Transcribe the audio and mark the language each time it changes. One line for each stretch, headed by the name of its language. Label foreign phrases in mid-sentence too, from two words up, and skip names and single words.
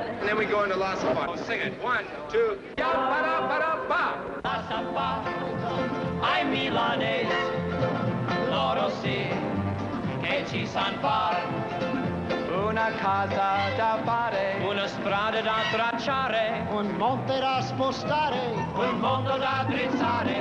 English: then we go into La Samba. Oh, sing it. 1, 2. Ya-ba-da-ba-da-ba.
Italian: La Samba, ai milanesi, loro sì, che ci san fare. Una casa da fare, Una strada da tracciare, un monte da spostare, un mondo da drizzare.